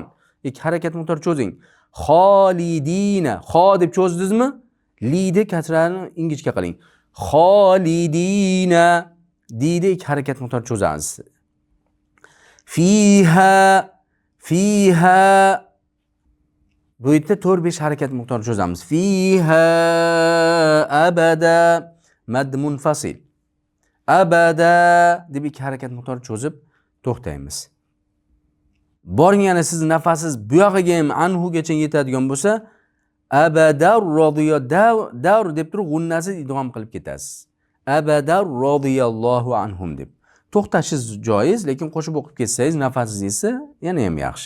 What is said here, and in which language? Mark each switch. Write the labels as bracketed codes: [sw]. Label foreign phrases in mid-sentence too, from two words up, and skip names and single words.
[uz] Ikki harakat miqdor cho'zing. Xolidina, xo deb cho'zdingizmi? Lida kasrani ingichka qiling. Xolidina deydi, ikki harakat miqdor cho'zamiz. Fiha bu yerda 4-5 harakat miqdor cho'zamiz. [ar] فيها أبدا [uz] mad munfasil. Abada deb ikki harakat miqdor cho'zib to'xtaymiz. Boring, yana siz nafassiz bu yog'iga ham anhugacha yetadigan bo'lsa, abadar rodiyo davr deb turib g'unnasiz idg'om qilib ketasiz. [ar] أبدا رضي الله عنهم [uz] deb. To'xtashingiz joiz, lekin qo'shib o'qib ketsangiz nafassiz esa yana ham yaxshi.